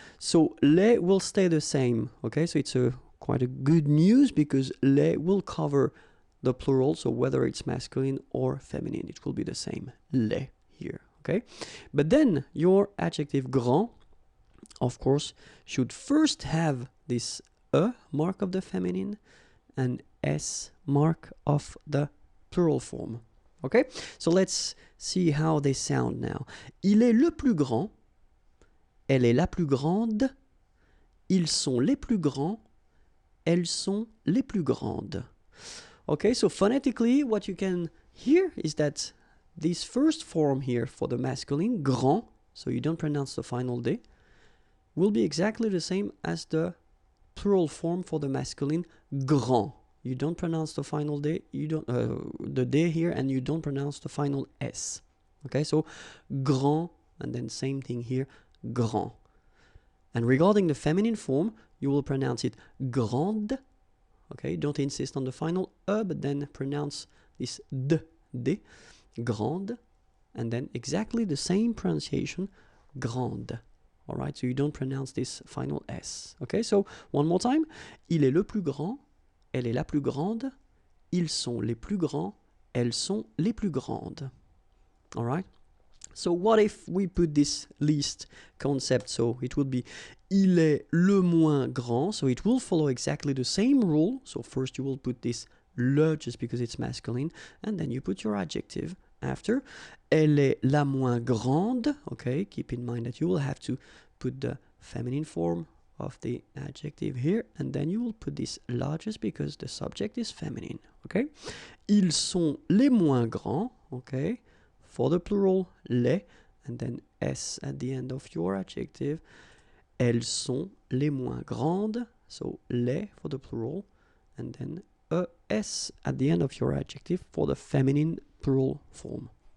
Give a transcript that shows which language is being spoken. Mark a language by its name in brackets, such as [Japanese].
[English] So les will stay the same, okay? So it's quite a good news because les will cover the plural, so whether it's masculine or feminine, it will be the same, les here, okay? But then your adjective grand, of course, should first have this E mark of the feminine and S mark of the plural form. Okay, so let's see how they sound now. [French] Il est le plus grand, elle est la plus grande, ils sont les plus grands, elles sont les plus grandes. [English] Okay, so phonetically what you can hear is that this first form here for the masculine, grand, so you don't pronounce the final D, will be exactly the same as the plural form for the masculine, grand. you don't pronounce the final D, you don't the D here, and you don't pronounce the final S. Okay, so grand, and then same thing here, grand. And regarding the feminine form, you will pronounce it grande. Okay, don't insist on the final E, but then pronounce this D, grande, and then exactly the same pronunciation, grande. All right, so you don't pronounce this final S. Okay, so one more time. [French] Il est le plus grand, elle est la plus grande, ils sont les plus grands, elles sont les plus grandes. [English] All right. So what if we put this least concept? So it would be [French] il est le moins grand. [English] So it will follow exactly the same rule. So first you will put this le just because it's masculine, and then you put your adjective after. [French] Elle est la moins grande. [English] Okay, keep in mind that you will have to put the feminine form of the adjective here, and then you will put this largest because the subject is feminine. [French] Okay, ils sont les moins grands. [English] Okay, for the plural, les, and then s at the end of your adjective. [French] Elles sont les moins grandes, [English] so les for the plural, and then es at the end of your adjective for the feminine plural form.